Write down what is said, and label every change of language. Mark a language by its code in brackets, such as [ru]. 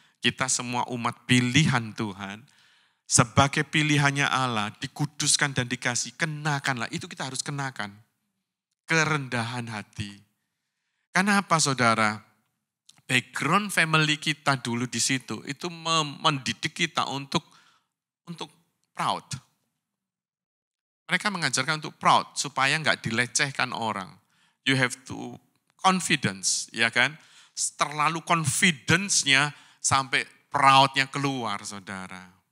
[id] Kita semua umat pilihan Tuhan. Sebagai pilihannya Allah, dikuduskan dan dikasih, kenakanlah. Itu kita harus kenakan. Kerendahan hati. Karena apa saudara? Background family kita dulu di situ, itu mendidik kita untuk proud. Mereka mengajarkan untuk proud, supaya enggak dilecehkan orang. [en] You have to confidence, [id] ya kan? Terlalu confidence-nya sampai proud-nya keluar saudara.